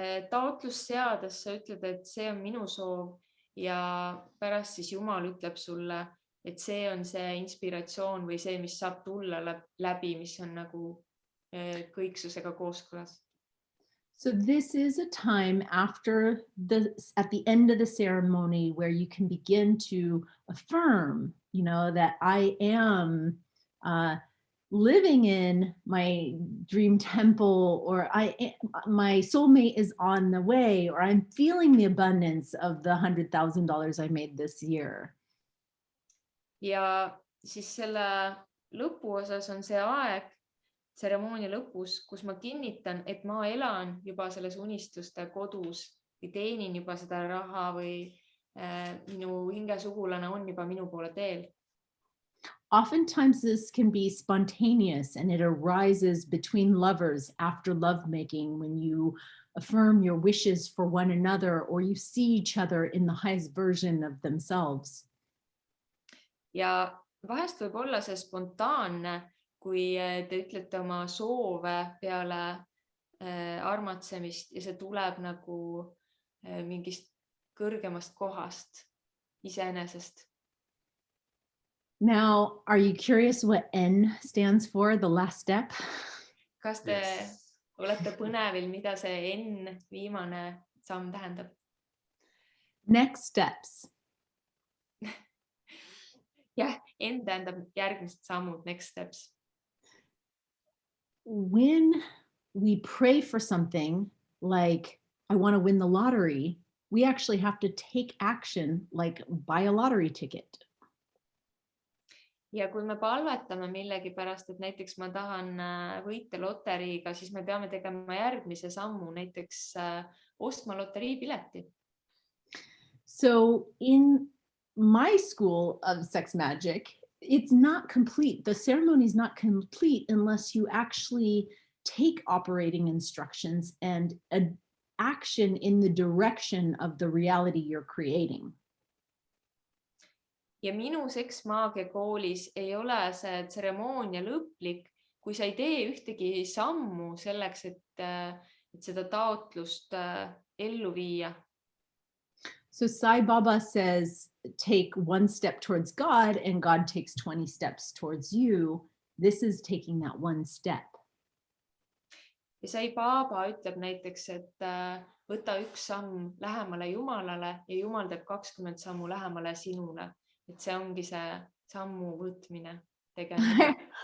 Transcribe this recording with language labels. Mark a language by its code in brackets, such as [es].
[et] Taotlust seades sa ütled, et see on minu soov ja pärast siis Jumal ütleb sulle, et see on see inspiratsioon või see, mis saab tulla läbi, mis on nagu kõiksusega kooskõlas. [en] So this is a time at the end of the ceremony where you can begin to affirm, that I am living in my dream temple, or my soulmate is on the way, or I'm feeling the abundance of the $100,000 I made this year. [et] Ja siis selle lõpuosas on see aeg, tseremoonia lõpus, kus ma kinnitan, et ma elan juba selles unistuste kodus või teenin juba seda raha või minu hingesugulane on juba minu poole teel. [en] Oftentimes this can be spontaneous and it arises between lovers after lovemaking, when you affirm your wishes for one another or you see each other in the highest version of themselves. [et] Ja vahest võib olla see spontaanne, kui te ütlete oma soove peale armatsemist ja see tuleb nagu mingist kõrgemast kohast iseenesest. [en] Now, are you curious what N stands for, the last step? [et] Kas te olete põnevil, mida see N, viimane samm tähendab? [en] Next steps. [et] Jah, N tähendab järgmised sammud, [en] next steps. When we pray for something like, I want to win the lottery, we actually have to take action, like buy a lottery ticket. [et] Ja kui me palvetame millegi pärast, et näiteks ma tahan võita loteriiga, siis me peame tegema järgmise sammu, näiteks ostma loteriipileti. [en] So in my school of sex magic, it's not complete. The ceremony is not complete unless you actually take operating instructions and an action in the direction of the reality you're creating. [et] Ja minu seksmaagia koolis ei ole see tseremoonia lõplik, kui sa ei tee ühtegi sammu selleks, et seda taotlust ellu viia. [en] So Sai Baba says, take one step towards God and God takes 20 steps towards you. This is taking that one step. [et] Ja Sai Baba ütleb näiteks, et võta üks samm lähemale Jumalale ja Jumal teeb 20 sammu lähemale sinule. Et see ongi see sammu võtmine, tegemine.